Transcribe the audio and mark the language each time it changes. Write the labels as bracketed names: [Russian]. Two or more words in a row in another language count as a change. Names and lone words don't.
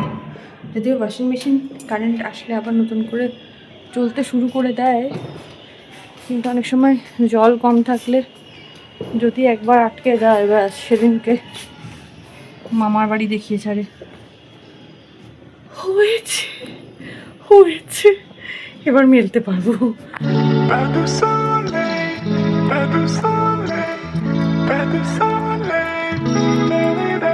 [Bangla] যদিও [English] washing machine [Bangla] কারেন্ট আসলে আবার নতুন করে চলতে শুরু করে দেয়, কিন্তু অনেক সময় জল কম থাকলে যদি একবার আটকে যায়, ব্যাস সেদিনকে মামার বাড়ি দেখিয়ে ছাড়ে। হয়েছে হয়েছে, এবার মেলতে পারবো। [French] Pas de soleil, pas de soleil, pas de soleil, da-da-da.